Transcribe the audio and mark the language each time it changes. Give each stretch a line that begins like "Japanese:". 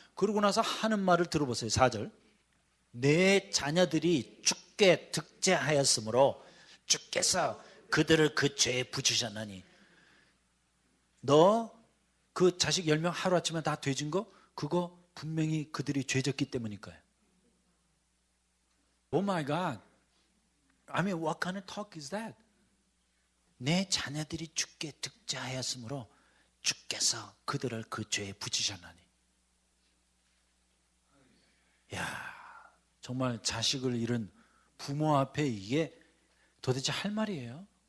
Korean: 그러고 나서 하는 말을 들어보세요. 4절. 내 자녀들이 죽게 득죄하였으므로 주께서 그들을 그 죄에 붙이셨나니. 너 그 자식 10명 하루아침에 다 돼진 거, 그거 분명히 그들이 죄졌기 때문일 거예요.
English: Oh my God. I mean, what kind of talk is that?
Korean: 내 자녀들이 죽게 득죄하였으므로 주께서 그들을 그 죄에 붙이셨나니. 야, 정말 자식을 잃은 부모 앞에 이게 도대체 할 말이에요?